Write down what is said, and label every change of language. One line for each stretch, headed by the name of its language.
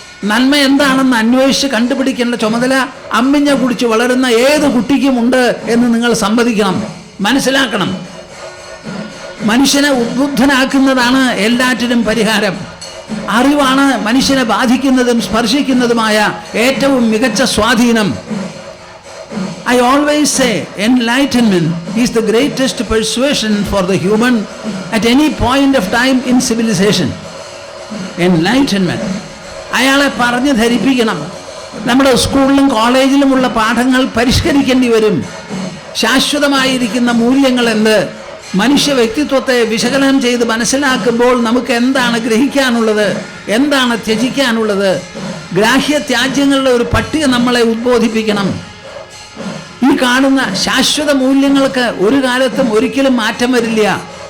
Malayalam: നന്മ എന്താണെന്ന് അന്വേഷിച്ച് കണ്ടുപിടിക്കേണ്ട ചുമതല അമ്മിഞ്ഞ കുടിച്ച് വളരുന്ന ഏത് കുട്ടിക്കുമുണ്ട് എന്ന് നിങ്ങൾ സമ്മതിക്കണം, മനസ്സിലാക്കണം. മനുഷ്യനെ ഉദ്ബുദ്ധനാക്കുന്നതാണ് എല്ലാറ്റിനും പരിഹാരം. അറിവാണ് മനുഷ്യനെ ബാധിക്കുന്നതും സ്പർശിക്കുന്നതുമായ ഏറ്റവും മികച്ച സ്വാധീനം.
English: I always say enlightenment is the greatest persuasion for the human at any point of time in civilization. Enlightenment.
Malayalam: അയാളെ പറഞ്ഞ് ധരിപ്പിക്കണം. നമ്മുടെ സ്കൂളിലും കോളേജിലുമുള്ള പാഠങ്ങൾ പരിഷ്കരിക്കേണ്ടി വരും. ശാശ്വതമായിരിക്കുന്ന മൂല്യങ്ങൾ എന്ത്? മനുഷ്യ വ്യക്തിത്വത്തെ വിശകലനം ചെയ്ത് മനസ്സിലാക്കുമ്പോൾ നമുക്ക് എന്താണ് ഗ്രഹിക്കാനുള്ളത്, എന്താണ് ത്യജിക്കാനുള്ളത്? ഗ്രാഹ്യത്യാജ്യങ്ങളുടെ ഒരു പട്ടിക നമ്മളെ ഉദ്ബോധിപ്പിക്കണം. ഈ കാണുന്ന ശാശ്വത മൂല്യങ്ങൾക്ക് ഒരു കാലത്തും ഒരിക്കലും മാറ്റം വരില്ല.